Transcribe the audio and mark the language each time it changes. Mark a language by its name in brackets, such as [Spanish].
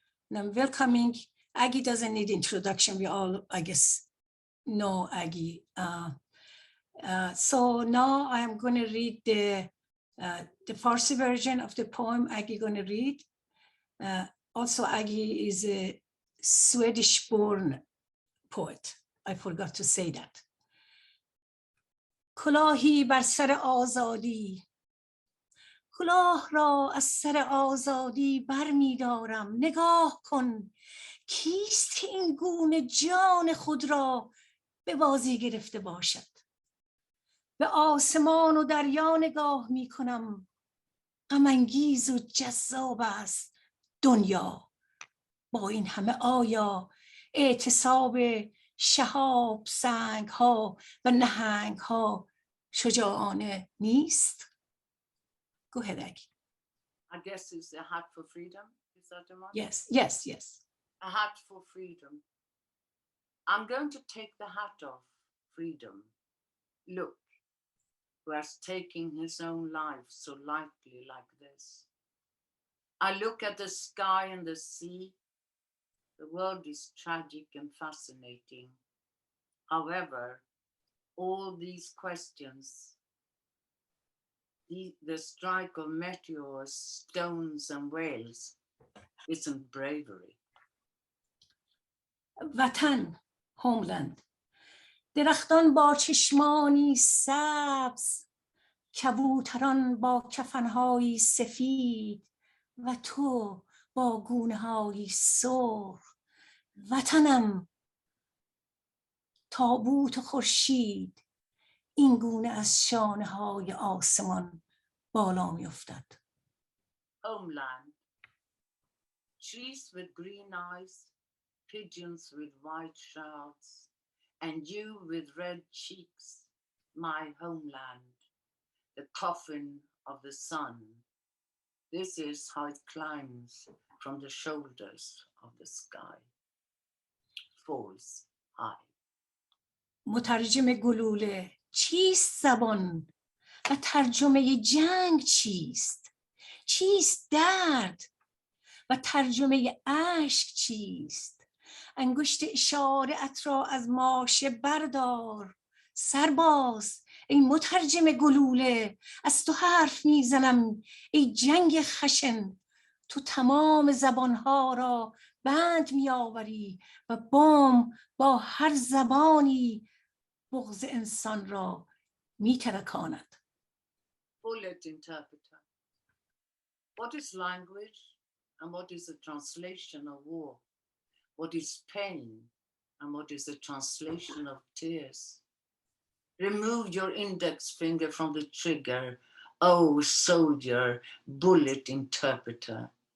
[English] And I'm welcoming, Aggie doesn't need introduction. We all, I guess, know Aggie. So now I am going to read the Farsi version of the poem Aggie going to read. Also, Aggie is a Swedish-born poet. I forgot to say that. [Persian] کلاهی بر سر آزادی، کلاه را از سر آزادی بر می دارم. نگاه کن کیست این گونه جان خود را به بازی گرفته باشد. به آسمان و دریا نگاه می کنم. غم انگیز و جذاب است دنیا. با این همه آیا اعتصاب شهاب سنگ ها و نهنگ ها شجاعانه نیست؟ [English] Go ahead, Aggie. I guess it's a hat for freedom. Is that the one? Yes, yes, yes. A hat for freedom. I'm going to take the hat off freedom. Look, who has taken his own life so lightly like this. I look at the sky and the sea. The world is tragic and fascinating. However, all these questions, the strike of meteors, stones, and whales, isn't bravery. وطن، homeland. [Persian] درختان با چشمانی سبز، کبوتران با کفنهایی سفید، و تو با گونه های سرخ. وطنم تابوت خورشید این گونه از شانه های آسمان بالا می افتد. [English] Homeland. Trees with green eyes, pigeons with white shrouds, and you with red cheeks, my homeland, the coffin of the sun. This is how it climbs from the shoulders of the sky, falls high. [Persian] مترجم گلوله چیست زبان و ترجمه جنگ چیست؟ چیست درد و ترجمه اشک چیست؟ انگشت اشاره ات را از ماشه بردار، سرباز ای مترجم گلوله، از تو حرف میزنم ای جنگ خشن. تو تمام زبانها را بند میآوری و بام با هر زبانی بغض انسان را میترکاند. [English] Bullet interpreter. What is language and what is the translation of war? What is pain and what is the translation of tears? Remove your index finger from the trigger, oh soldier, bullet interpreter.